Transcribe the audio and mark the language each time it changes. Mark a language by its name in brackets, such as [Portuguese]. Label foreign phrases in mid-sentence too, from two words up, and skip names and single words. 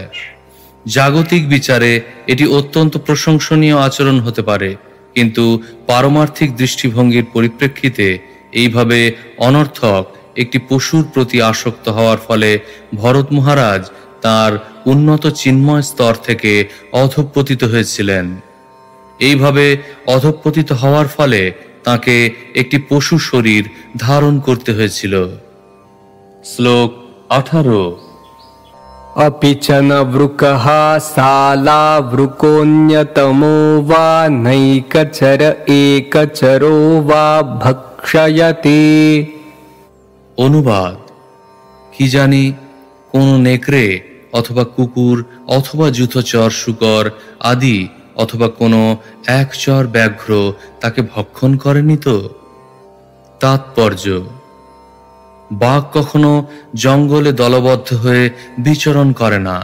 [Bangla] জাগতিক বিচারে এটি অত্যন্ত প্রশংসনীয় আচরণ হতে পারে, কিন্তু পারমার্থিক দৃষ্টিভঙ্গির পরিপ্রেক্ষিতে এইভাবে অনর্থক একটি পশুর প্রতি আসক্ত হওয়ার ফলে ভরত মহারাজ তার উন্নত চিন্ময় স্তর থেকে অধঃপতিত হয়েছিলেন। এইভাবে অধঃপতিত হওয়ার ফলে তাকে একটি পশু শরীর ধারণ করতে হয়েছিল। শ্লোক 18। [Sanskrit] अपि च न वृकः सालावृकोऽन्यतमो वा नैकचर एकचरो वा भक्षयते। [Bangla] অনুবাদ: কি জানি কোন নেকড়ে অথবা কুকুর অথবা যূথচর শূকর আদি অথবা কোনো একচর ব্যাঘ্র তাকে ভক্ষণ করেনি তো? তাৎপর্য: বাঘ কখনো জঙ্গলে দলবদ্ধ হয়ে বিচরণ করে না।